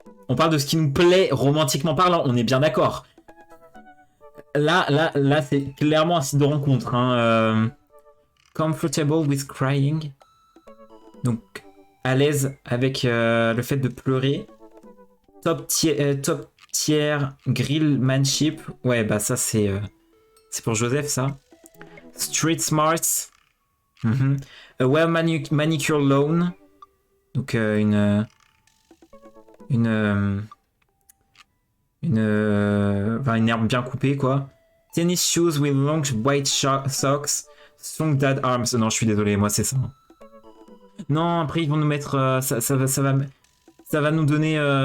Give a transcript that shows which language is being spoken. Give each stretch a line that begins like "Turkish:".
French: On parle de ce qui nous plaît romantiquement parlant, on est bien d'accord. Là, c'est clairement un site de rencontre. Hein.
English: Comfortable with crying.
French: Donc, à l'aise avec le fait de pleurer.
English: Top tier grillmanship.
French: Ouais, bah ça, c'est pour Joseph, ça.
English: Street smarts. A well manicure loan.
French: Donc, une herbe bien coupée, quoi.
English: Tennis shoes with long white socks. Strong dad arms.
French: Non, je suis désolé, moi, c'est ça. Non, après, ils vont nous mettre... ça va nous donner...